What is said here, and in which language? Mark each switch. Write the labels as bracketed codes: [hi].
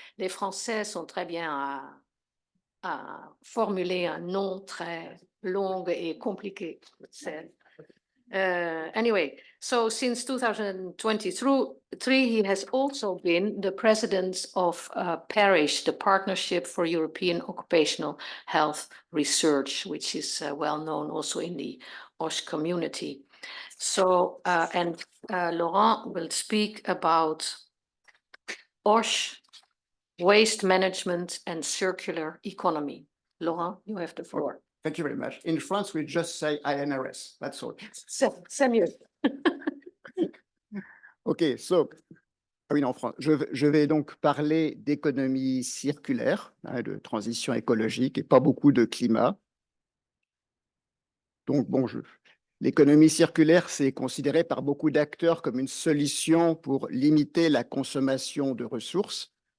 [fr] Les Français sont très bien à formuler un nom très long et compliqué. [en] Anyway, so since 2023, he has also been the president of PARISH, the Partnership for European Occupational Health Research, which is well known also in the OSH community. So, Laurent will speak about OSH, waste management and circular economy. Laurent, you have the floor. Thank you very much. In France, we just say INRS, that's all. [fr] C'est mieux. OK, so, oui, en France, je vais donc parler d'économie circulaire, hein, de transition écologique et pas beaucoup de climat. Donc, bon, l'économie circulaire, c'est considéré par beaucoup d'acteurs comme une solution pour limiter la consommation de ressources.